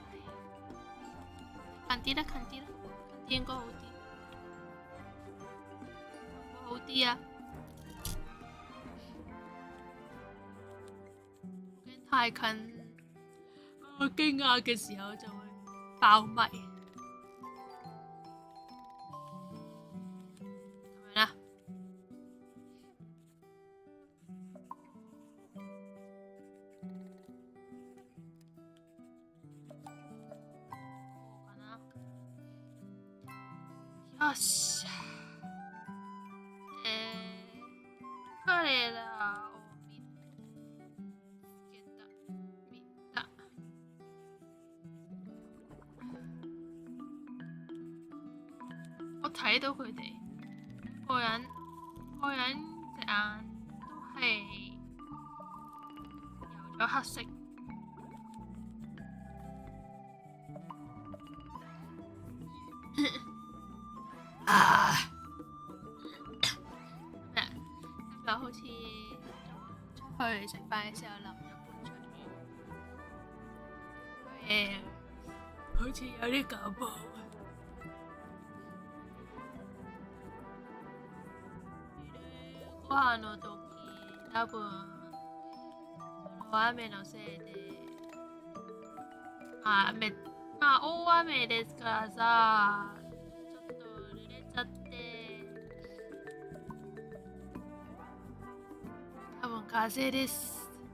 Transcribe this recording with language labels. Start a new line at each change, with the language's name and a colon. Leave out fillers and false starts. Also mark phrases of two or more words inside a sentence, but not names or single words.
Cantonese: 近啲啦，近啲啦，近啲應該好啲，會好啲啊！驚太近，我驚訝嘅時候就會爆咪，咁樣啦。
Japanese: よし。彼らを見た。
Cantonese: 我睇到佢哋個人隻眼都係有咗黑色。今日好似出去食飯嘅時候淋咗盆水， 好似有啲感冒。
Japanese: ご飯の時、多分その雨のせいで、まあ大雨ですからさ、ちょっと濡れちゃって、多分風邪です。